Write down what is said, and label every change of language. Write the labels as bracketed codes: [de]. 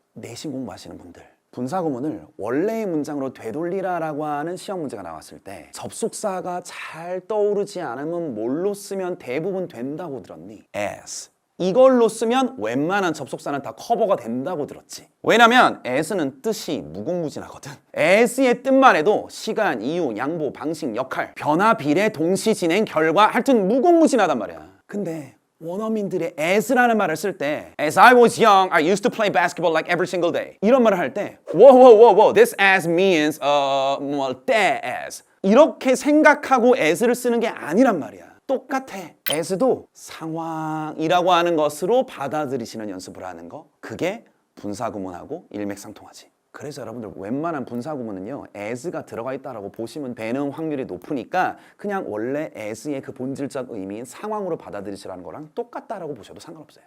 [ko] 내신 공부하시는 분들, 분사구문을 원래의 문장으로 되돌리라라고 하는 시험 문제가 나왔을 때 접속사가 잘 떠오르지 않으면 뭘로 쓰면 대부분 된다고 들었니? [en] as. [ko] 이걸로 쓰면 웬만한 접속사는 다 커버가 된다고 들었지. 왜냐면 as는 뜻이 무궁무진하거든. as의 뜻만 해도 시간, 이유, 양보, 방식, 역할, 변화, 비례, 동시 진행, 결과 하여튼 무궁무진하단 말이야. 근데 원어민들의 as라는 말을 쓸 때 [en] As I was young, I used to play basketball like every single day. [ko] 이런 말을 할 때 [en] whoa, this as means that as. [ko] 이렇게 생각하고 as를 쓰는 게 아니란 말이야. 똑같아. as도 상황이라고 하는 것으로 받아들이시는 연습을 하는 거. 그게 분사구문하고 일맥상통하지. 그래서 여러분들 웬만한 분사구문은요 as가 들어가 있다라고 보시면 되는 확률이 높으니까 그냥 원래 as의 그 본질적 의미인 상황으로 받아들이시라는 거랑 똑같다라고 보셔도 상관없어요.